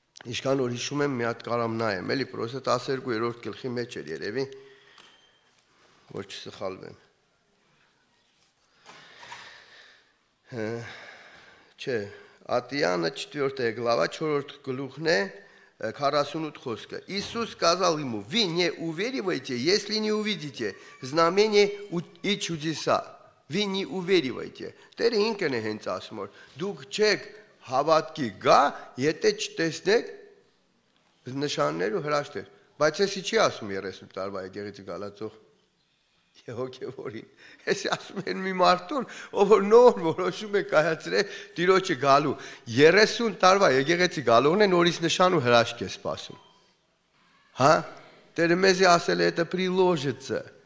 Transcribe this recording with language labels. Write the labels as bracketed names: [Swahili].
[Armenian] ինչքան որ հիշում եմ մի հատ կարամ նայեմ, էլի պրոստը 12-րդ գլխի մեջ էր երևի, որ չսխալվեմ։ Չէ, Ատիանը 4 глава 4 գլուխն է 48 խոսքը. [Russian] Иисус сказал ему, вы не уверивайте, если не увидите знамения и чудеса. Вы не уверивайте. [Armenian] Տերը ինքն է հենց ասում, որ դուք չեք հավատքի գա, եթե չտեսնեք նշաններ ու հրաշքներ։ Բայց էսի չի ասում 30 տարվա եկեղեցի գալացող հոգևորին։ Էսի ասում են մի մարդուն, ով որ նոր որոշում է կայացրել Տիրոջը գալու 30 տարվա եկեղեցի գալողն է նորից նշան ու հրաշք է սպասում։ Հա? Տերը մեզի ասել է [Russian] это приложится,